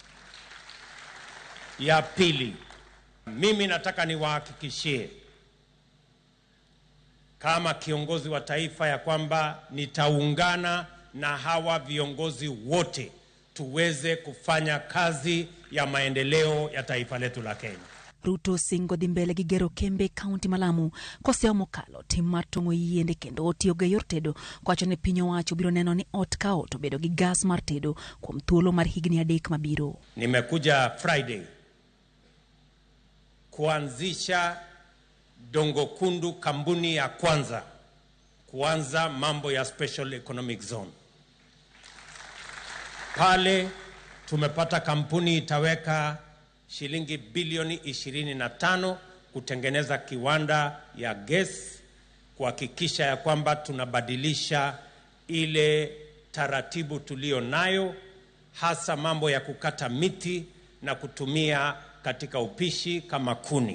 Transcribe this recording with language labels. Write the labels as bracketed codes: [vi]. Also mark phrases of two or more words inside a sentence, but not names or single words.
[sw] Ya pili, mimi nataka niwahakikishie kama kiongozi wa taifa ya kwamba nitaungana na hawa viongozi wote tuweze kufanya kazi ya maendeleo ya taifa letu la Kenya. [luo] Ruto singo dhimbele gi gero kembe kaunti ma Lamu koseo mokalo tim mar tongo yiende kendo otiyo ge yor tedo kwacho ne piny owacho biro neno ni ot ka ot obedo gi gas mar tedo kuom thuolo mar higni 3 mabiro. [sw] Nimekuja Friday kuanzisha Dongo Kundu kampuni ya kwanza kuanza mambo ya [en] special economic zone. [sw] Pale tumepata kampuni itaweka shilingi bilioni 25 kutengeneza kiwanda ya gas, kuhakikisha ya kwamba tunabadilisha ile taratibu tulio nayo, hasa mambo ya kukata miti na kutumia katika upishi kama kuni.